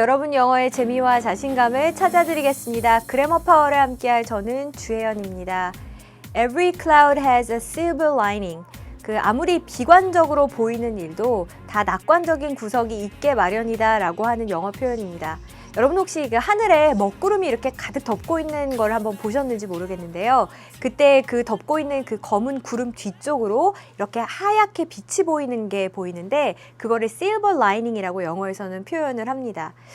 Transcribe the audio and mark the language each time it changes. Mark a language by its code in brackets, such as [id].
[ko] 여러분 영어의 재미와 자신감을 찾아드리겠습니다. 그래머 파워를 함께할 저는 주혜연입니다. [en] Every cloud has a silver lining. [ko] 아무리 비관적으로 보이는 일도 다 낙관적인 구석이 있게 마련이다 라고 하는 영어 표현입니다. 여러분 혹시 하늘에 먹구름이 이렇게 가득 덮고 있는 걸 한번 보셨는지 모르겠는데요. 그때 그 덮고 있는 그 검은 구름 뒤쪽으로 이렇게 하얗게 빛이 보이는 게 보이는데 그거를 silver lining이라고 영어에서는 표현을 합니다.